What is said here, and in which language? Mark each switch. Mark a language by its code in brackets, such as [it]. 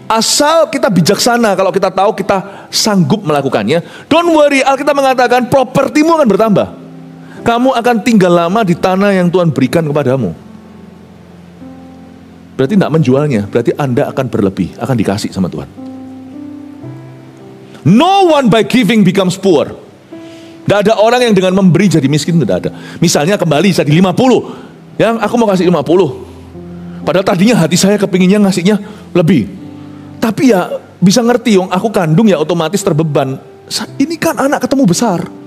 [id] Asal kita bijaksana kalau kita tahu kita sanggup melakukannya. [en] Don't worry, [id] Alkitab mengatakan propertimu akan bertambah. Kamu akan tinggal lama di tanah yang Tuhan berikan kepadamu. Berarti tidak menjualnya. Berarti Anda akan berlebih, akan dikasih sama Tuhan. [en] No one by giving becomes poor. [id] Tidak ada orang yang dengan memberi jadi miskin, tidak ada. Misalnya kembali jadi 50. Yang aku mau kasih 50. Padahal tadinya hati saya kepinginnya ngasihnya lebih. Tapi ya bisa ngerti, aku kandung ya otomatis terbeban. Ini kan anak ketemu besar.